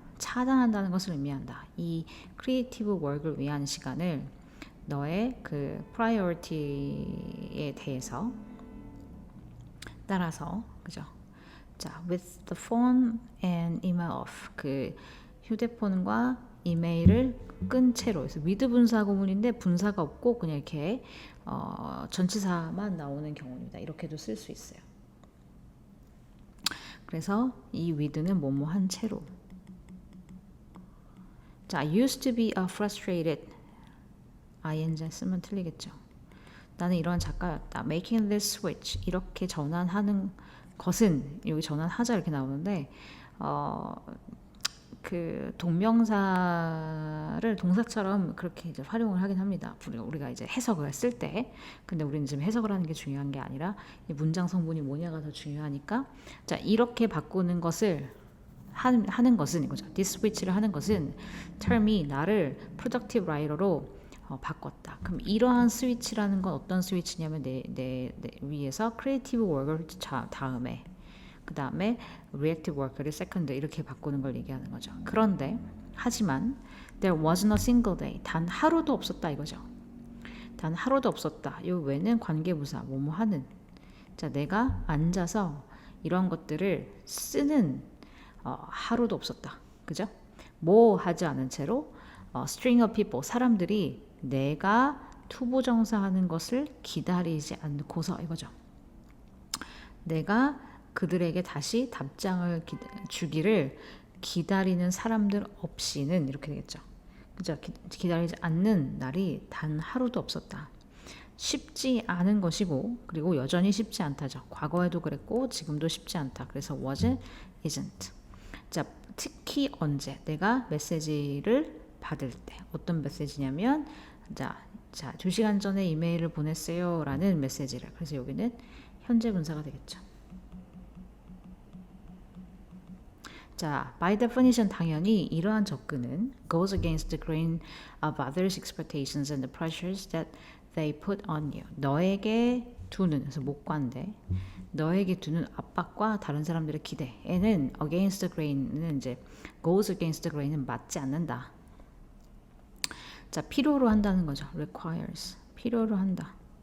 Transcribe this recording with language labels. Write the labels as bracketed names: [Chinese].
[Korean] 차단한다는 것을 의미한다. 이 creative work을 위한 시간을 너의 그 priority에 대해서 따라서, 그죠? [English] 자, with the phone and email off. [Korean] 그 휴대폰과 이메일을 끈 채로. 그래서 with 분사 구문인데 분사가 없고 그냥 이렇게 전치사만 나오는 경우입니다. 이렇게도 쓸 수 있어요. 그래서 이 with는 뭐뭐 한 채로. [English] 자, I used to be a frustrated. [Korean] ing 쓰면 틀리겠죠. 나는 이런 작가였다. [English] Making this switch. [Korean] 이렇게 전환하는 것은, 여기 전환하자 이렇게 나오는데 그 동명사를 동사처럼 그렇게 이제 활용을 하긴 합니다. 우리가 이제 해석을 쓸 때. 근데 우리는 지금 해석을 하는 게 중요한 게 아니라 이 문장 성분이 뭐냐가 더 중요하니까. 자, 이렇게 바꾸는 것을 하는 것은 이거죠. This switch를 하는 것은 term이 나를 productive writer로 바꿨다. 그럼 이러한 스위치라는 건 어떤 스위치냐면 내 위에서 creative work을 다음에, 그 다음에 reactive work를 second 이렇게 바꾸는 걸 얘기하는 거죠. 그런데 하지만 [English] there wasn't a single day. [Korean] 단 하루도 없었다 이거죠. 단 하루도 없었다. 요 외는 관계부사 뭐뭐 하는. 자, 내가 앉아서 이런 것들을 쓰는 하루도 없었다. 그죠? 뭐 하지 않은 채로 [English] string of people, [Korean] 사람들이 내가 투부정사 하는 것을 기다리지 않고서 이거죠. 내가 그들에게 다시 답장을 주기를 기다리는 사람들 없이는 이렇게 되겠죠. 그죠? 기다리지 않는 날이 단 하루도 없었다. 쉽지 않은 것이고, 그리고 여전히 쉽지 않다죠. 과거에도 그랬고 지금도 쉽지 않다. [English] 그래서 was, isn't. [Korean] 자, 특히 언제 내가 메시지를 받을 때. 어떤 메시지냐면 자 2시간 전에 이메일을 보냈어요 라는 메시지를. 그래서 여기는 현재 분사가 되겠죠. [English] 자, by definition [Korean] 당연히 이러한 접근은 [English] goes against the grain of others' expectations and the pressures that they put on you. [Korean] 너에게 두는, 그래서 목관데 너에게 두는 압박과 다른 사람들의 기대에는 against the grain은 이제 [English] goes against the grain [Korean] 은 맞지 않는다. 자, 필요로 한다는 거죠. requires. 필요로 한다.